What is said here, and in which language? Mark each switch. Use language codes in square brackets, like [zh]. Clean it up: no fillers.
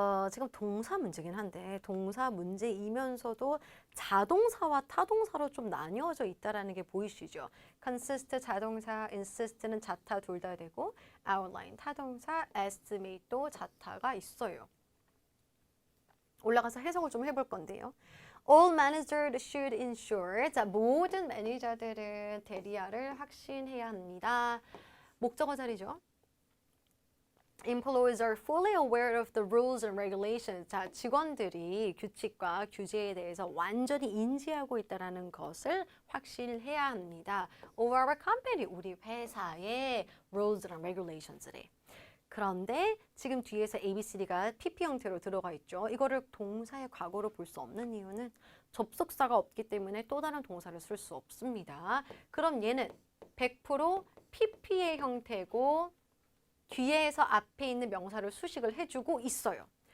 [ko] 지금 동사 문제긴 한데 동사 문제이면서도 자동사와 타동사로 좀 나뉘어져 있다라는 게 보이시죠? consist 자동사, insist는 자타 둘 다 되고 outline 타동사, estimate도 자타가 있어요. 올라가서 해석을 좀 해볼 건데요. [en] All managers should ensure. [ko] 자, 모든 매니저들은 대리아를 확신해야 합니다. 목적어 자리죠. [en] Employees are fully aware of the rules and regulations. [ko] 자, 직원들이 규칙과 규제에 대해서 완전히 인지하고 있다는 것을 확신해야 합니다. [en] Of our company, [ko] 우리 회사의 [en] rules and regulations래. [ko] 그런데 지금 뒤에서 ABCD가 PP 형태로 들어가 있죠. 이거를 동사의 과거로 볼 수 없는 이유는 접속사가 없기 때문에 또 다른 동사를 쓸 수 없습니다. 그럼 얘는 100% PP의 형태고 뒤에서 앞에 있는 명사를 수식을 해주고 있어요.